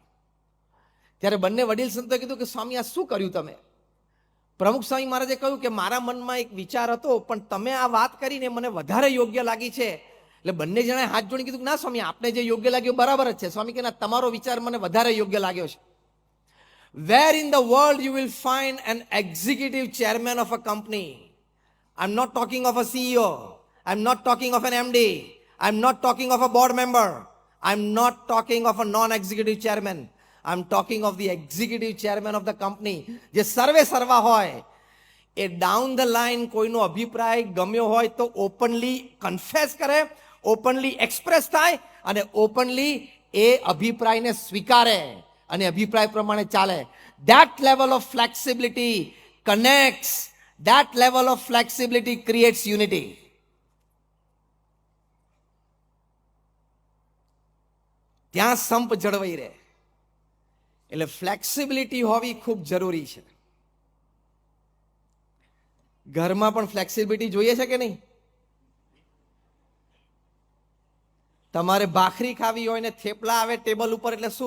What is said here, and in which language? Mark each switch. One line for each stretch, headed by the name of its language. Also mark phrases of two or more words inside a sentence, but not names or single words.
Gujarati: ત્યારે બંને વડીલ સંતોએ કીધું કે સ્વામી આ શું કર્યું તમે? પ્રમુખ સ્વામી મહારાજે કહ્યું કે મારા મનમાં એક વિચાર હતો, પણ તમે આ વાત કરીને મને વધારે યોગ્ય લાગી છે. એટલે બંને જણાએ હાથ જોડી કીધું ના સ્વામી, આપને જે યોગ્ય લાગ્યું બરાબર જ છે. સ્વામી કે ના, તમારો વિચાર મને વધારે યોગ્ય લાગ્યો છે.
English: Where in the world you will find an executive chairman of a company? I'm not talking of a CEO. I'm not talking of an MD. I'm not talking of a board member. I'm not talking of a non-executive chairman. I'm talking of the executive chairman of the company.
Gujarati: જે સર્વે સર્વા હોય એ
English: down the line
Gujarati: કોઈનો અભિપ્રાય ગમ્યો હોય તો
English: openly confess
Gujarati: કરે,
English: openly express
Gujarati: થાય અને ઓપનલી એ અભિપ્રાયને સ્વીકારે અને અભિપ્રાય પ્રમાણે ચાલે.
English: That level of flexibility connects. That level of flexibility creates unity.
Gujarati: ત્યાં સંપ જળવાઈ રહે. એટલે ફ્લેક્સિબિલિટી હોવી ખૂબ જરૂરી છે. ઘરમાં પણ ફ્લેક્સિબિલિટી જોઈએ છે કે નહીં? તમારે ભાખરી ખાવી હોય ને થેપલા આવે ટેબલ ઉપર એટલે શું?